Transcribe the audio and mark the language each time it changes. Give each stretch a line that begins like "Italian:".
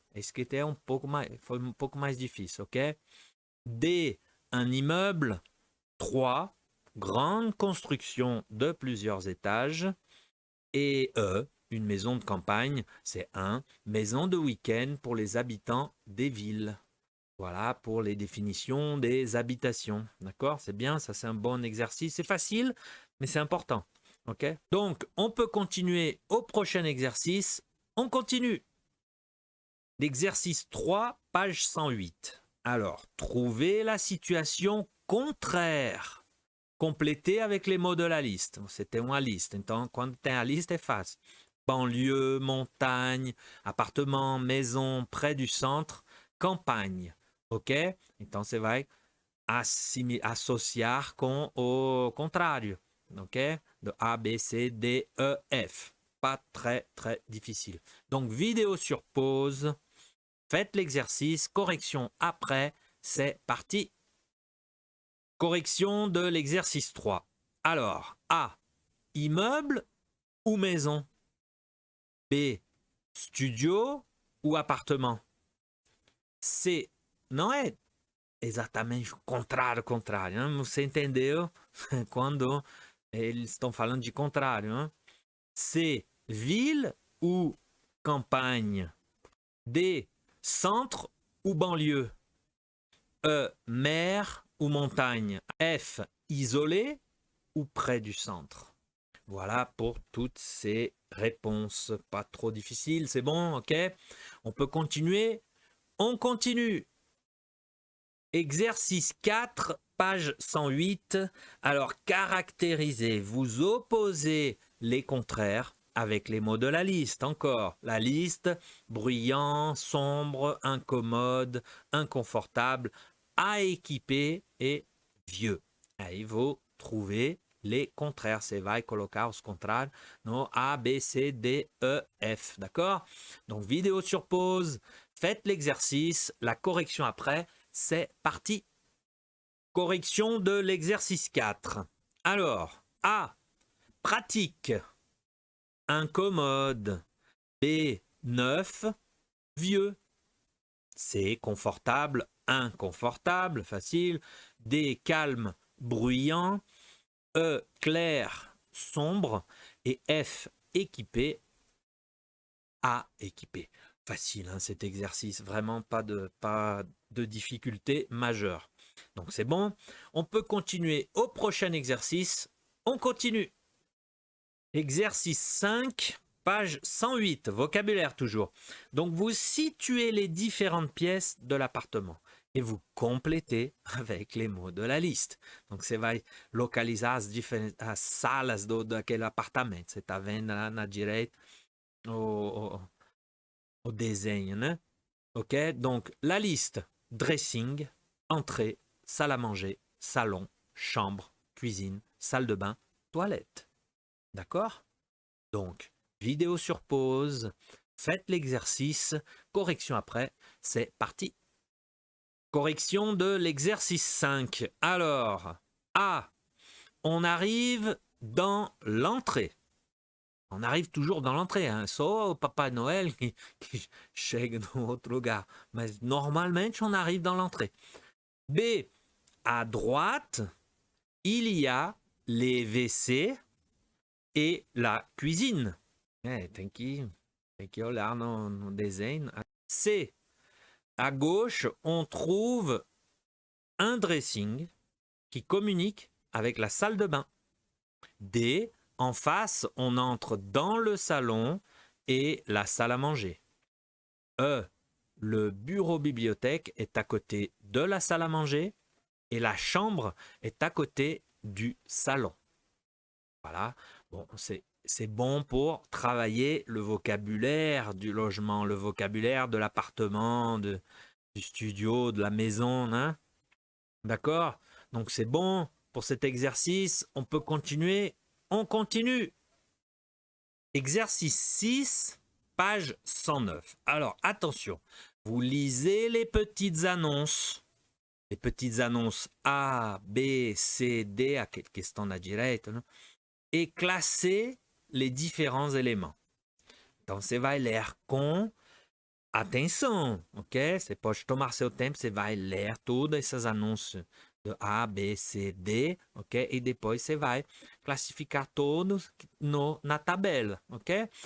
Portuguese: Esse que é foi um pouco mais difícil, ok?
French: D, un immeuble. 3, grande construction de plusieurs étages. Et E, une maison de campagne, c'est 1, maison de week-end pour les habitants des villes. Voilà pour les définitions des habitations. D'accord? C'est bien, ça c'est un bon exercice. C'est facile, mais c'est important. OK? Donc, on peut continuer au prochain exercice. On continue. L'exercice 3, page 108. Alors, trouvez la situation contraire. Complétez avec les mots de la liste. C'était
Portuguese: uma
French: liste.
Portuguese: Então, quando tem a lista, é fácil.
French: Banlieue, montagne, appartement, maison, près du centre, campagne. OK?
Portuguese: Então, você vai associar com o contrário. OK? De A, B, C, D, E, F.
French: Pas très, très difficile. Donc, vidéo sur pause. Faites l'exercice. Correction après. C'est parti. Correction de l'exercice 3. Alors, A, immeuble ou maison? B, studio ou appartement?
Portuguese: C, não é exatamente o contrário, hein? Você entendeu quando eles estão falando de contrário, hein?
French: C, ville ou campagne? D, centre ou banlieue? E, mer ou montagne? F, isolé ou près du centre? Voilà pour toutes ces réponses. Pas trop difficiles, c'est bon, ok? On peut continuer. On continue. Exercice 4, page 108. Alors, caractérisez, vous opposez les contraires avec les mots de la liste. Encore, la liste, bruyant, sombre, incommode, inconfortable, à équiper et vieux.
Portuguese: Aí vou
French: trouver les contraires.
Portuguese: Você vai colocar os contrários no A, B, C, D, E, F.
French: D'accord? Donc, vidéo sur pause. Faites l'exercice. La correction après. C'est parti. Correction de l'exercice 4. Alors, A, pratique, incommode. B, neuf, vieux. C, confortable, inconfortable, facile. D, calme, bruyant. E, clair, sombre. Et F, équipé. A, équipé. Facile, hein, cet exercice. Vraiment pas de difficulté majeure. Donc c'est bon. On peut continuer au prochain exercice. On continue. Exercice 5, page 108. Vocabulaire toujours. Donc vous situez les différentes pièces de l'appartement et vous complétez avec les mots de la liste. Donc
Portuguese: você vai localizar as salas daquele apartamento. Você está vendo lá na direita o desenho, né? OK?
French: Donc, la liste, dressing, entrée, salle à manger, salon, chambre, cuisine, salle de bain, toilette. D'accord? Donc, vidéo sur pause, faites l'exercice, correction après, c'est parti. Correction de l'exercice 5. Alors, A, on arrive dans l'entrée. On arrive toujours dans l'entrée, hein?
Portuguese: Só o Papai Noël qui chega no outro lugar.
French: Mais normalement, on arrive dans l'entrée. B, à droite, il y a les WC et la cuisine.
Portuguese: Tem que olhar no desenho.
French: C, à gauche, on trouve un dressing qui communique avec la salle de bain. D, en face, on entre dans le salon et la salle à manger. E, le bureau-bibliothèque est à côté de la salle à manger et la chambre est à côté du salon. Voilà, bon, c'est bon pour travailler le vocabulaire du logement, le vocabulaire de l'appartement, du studio, de la maison. Hein? D'accord? Donc c'est bon pour cet exercice. On peut continuer. On continue. Exercice 6, page 109. Alors, attention, vous lisez les petites annonces. Les petites annonces A, B, C, D,
Portuguese: aquele que estão na direita, né?
French: Et classez les différents éléments.
Portuguese: Então, você vai ler com atenção, ok? Você pode tomar seu tempo, você vai ler todas essas anúncios de A, B, C, D, ok? E depois você vai classificar todos na tabela, ok?